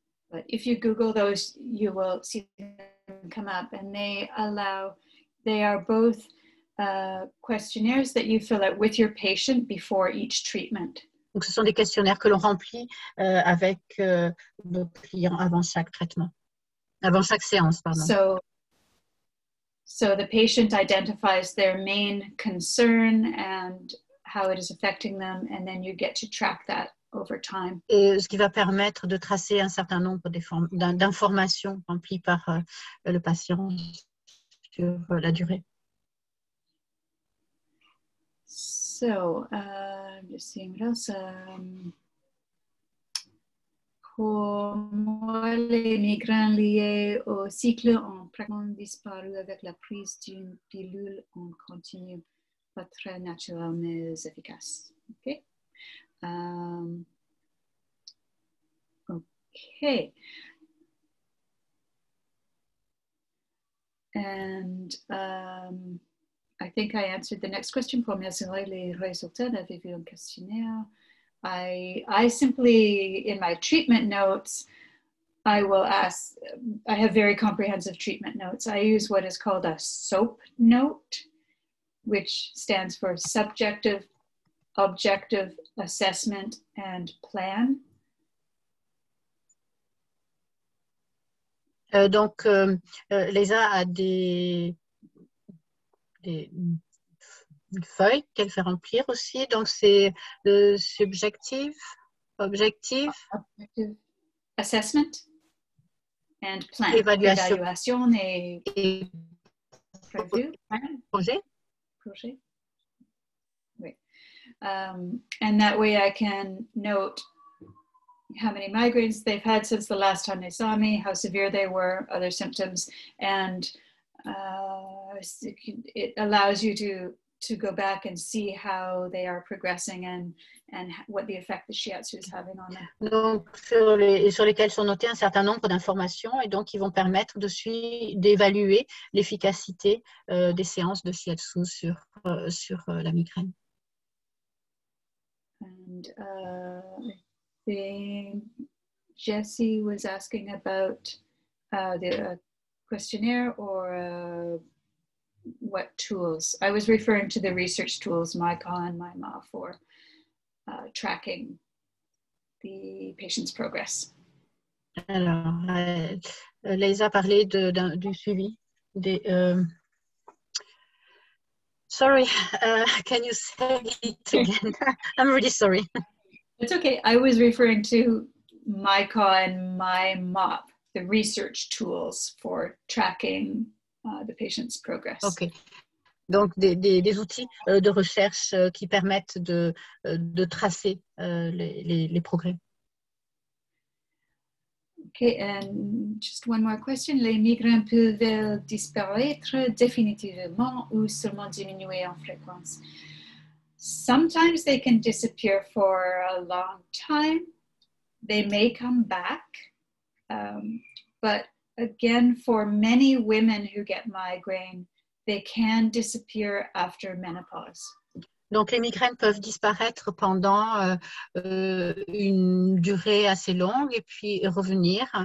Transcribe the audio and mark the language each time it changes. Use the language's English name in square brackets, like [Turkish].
[English] But if you Google those, you will see them come up, and they are both questionnaires that you fill out with your patient before each treatment. [French] Donc, ce sont des questionnaires que l'on remplit avec nos clients avant chaque traitement, avant chaque séance, pardon. [English] So the patient identifies their main concern and how it is affecting them, and then you get to track that over time. [French] Et ce qui va permettre de tracer un certain nombre d'informations remplies par le patient sur la durée. [English] So, I'm just seeing what else. [French] Pour moi, les migraines liées au cycle ont pratiquement disparu avec la prise d'une pilule en continu. Pas très naturelle, mais efficace. Okay. Okay. [English] And I think I answered the next question. [French] Pour mesurer les résultats, avez-vous un questionnaire? [English] I simply, in my treatment notes, I will ask, I have very comprehensive treatment notes. I use what is called a SOAP note, which stands for Subjective, Objective, Assessment, and Plan. [French] Donc, Leisa a des feuilles qu'elle fait remplir aussi. Donc, c'est subjective, objectif. [English] Objective assessment and plan. [French] Évaluation. Évaluation et prévu. Projet. Projet. Oui. [English] And that way I can note how many migraines they've had since the last time they saw me, how severe they were, other symptoms, and it allows you to go back and see how they are progressing and what the effect the shiatsu is having on them. [French] Donc, sur lesquels sont notées un certain nombre d'informations et donc ils vont permettre d'évaluer l'efficacité des séances de shiatsu sur la migraine. [English] And Jessie was asking about the questionnaire or what tools. I was referring to the research tools, MyCon and MyMa, for tracking the patient's progress. [French] Alors, Leisa a parlé du suivi. [English] Sorry, can you say it again? I'm really sorry. It's okay. I was referring to MyCon and MyMop, the research tools for tracking the patient's progress. Okay. [French] Donc, des outils de recherche qui permettent de tracer les progrès. [English] Okay, and just one more question. [French] Les migraines peuvent disparaître définitivement ou seulement diminuer en fréquence? [English] Sometimes they can disappear for a long time. They may come back. But again, for many women who get migraine, they can disappear after menopause. [French] Donc, les migraines peuvent disparaître pendant une durée assez longue et puis revenir